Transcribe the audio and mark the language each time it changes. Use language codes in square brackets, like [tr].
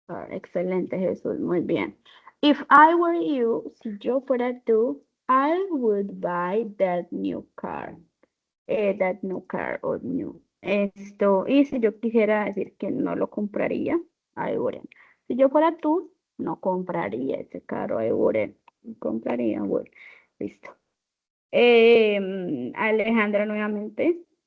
[es] Excelente, Jesús, muy bien. [en] If I were you, [es] si yo fuera tú, [en] I would buy that new car. That new car or new. [es] Esto, y si yo quisiera decir que no lo compraría, [en] I wouldn't. [es] Si yo fuera tú, no compraría ese carro, [en] I wouldn't. [es] Compraría, would. Listo. Alejandra nuevamente.